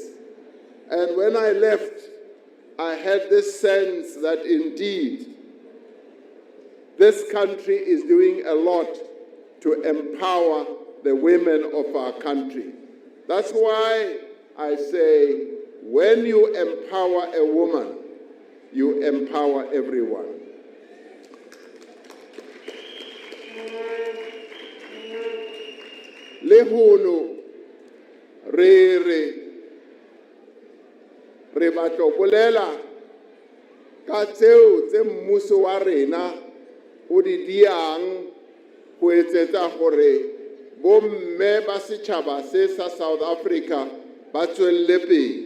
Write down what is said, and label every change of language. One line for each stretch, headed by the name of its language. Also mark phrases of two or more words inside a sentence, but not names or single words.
English: And when I left, I had this sense that indeed, this country is doing a lot to empower the women of our country. That's why I say when you empower a woman, you empower everyone.
Southern Sotho: Le hono re batla bolela ka tseo tse mmuso wa rena o di diang go etsetsa gore bomme ba setšhaba se sa South Africa ba tswelle pele.